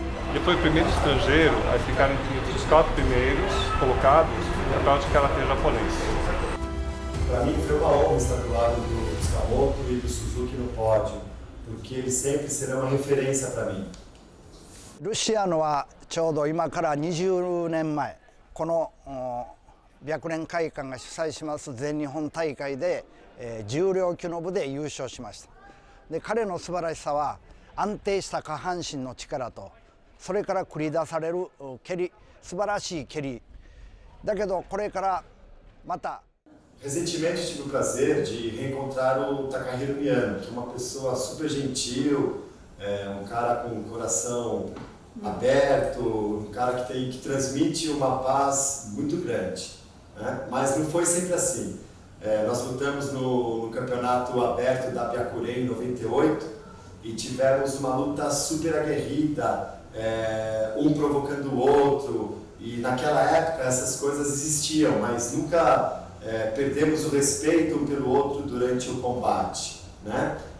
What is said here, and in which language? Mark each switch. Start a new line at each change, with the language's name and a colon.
Portuguese: Ele foi o primeiro estrangeiro a ficar entre os 4 primeiros colocados no campeonato de karatê japonês. Para mim foi uma honra estar do lado do Tsukamoto e do Suzuki no pódio, porque eles sempre serão uma referência para mim.
Japanese: ルシアノはちょうど今から20年前この白蓮会館が主催します全日本大会で、重量級の部で優勝しました。で彼の素晴らしさは安定した下半身の力とそれから繰り出される蹴り、素晴らしい蹴りだけどこれからまた
Portuguese: Recentemente tive o prazer de reencontrar o Takahiro Miyano, que é uma pessoa super gentil, um cara com um coração aberto, um cara que transmite uma paz muito grande, né? Mas não foi sempre assim. Nós lutamos no campeonato aberto da Byakuren em 98 e tivemos uma luta super aguerrida, um provocando o outro, e naquela época essas coisas existiam, mas nunca perdemos o respeito um pelo outro durante o combate, né?